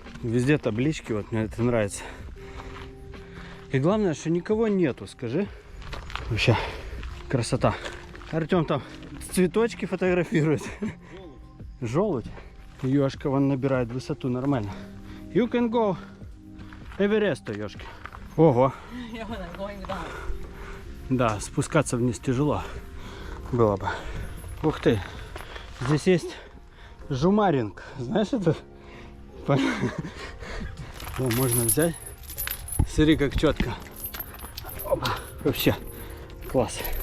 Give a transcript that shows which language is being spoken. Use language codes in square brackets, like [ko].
[ru] Везде таблички, вот мне это нравится. И главное, что никого нету, скажи. Вообще, красота. Артем там цветочки фотографирует. Желудь. Ёшка вон набирает высоту нормально. [en] You can go Эверест, ёшки. [ru] Ого. [en] Yeah, when I'm going down. [ru] Да, спускаться вниз тяжело было бы. Ух ты. Здесь есть жумаринг. Знаешь это? О, можно взять. Смотри, как четко. Опа. Вообще. Класс.